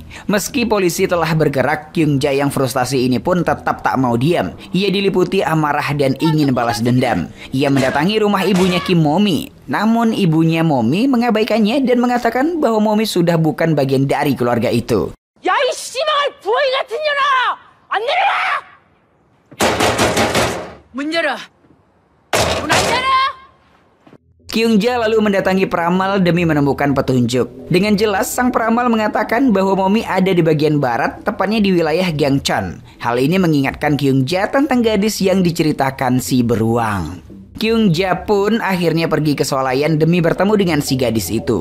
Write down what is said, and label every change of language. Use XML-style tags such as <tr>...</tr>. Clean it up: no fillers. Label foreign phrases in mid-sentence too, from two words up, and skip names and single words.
<id>Meski polisi telah bergerak, Kyungja yang frustasi ini pun tetap tak mau diam. Ia diliputi amarah dan ingin balas dendam. Ia mendatangi rumah ibunya Kim Momi. Namun ibunya Momi mengabaikannya dan mengatakan bahwa Momi sudah bukan bagian dari keluarga itu.</id> <ko>야, 이 씨발 부엉이 같은 년아! 안 내려와! 문 열어! 문 안 열어!</ko> <id>Kyungja lalu mendatangi peramal demi menemukan petunjuk. Dengan jelas, sang peramal mengatakan bahwa Momi ada di bagian barat, tepatnya di wilayah Gangcheon. Hal ini mengingatkan Kyungja tentang gadis yang diceritakan si Beruang. Kyung-ja pun akhirnya pergi ke swalayan demi bertemu dengan si gadis itu.</id>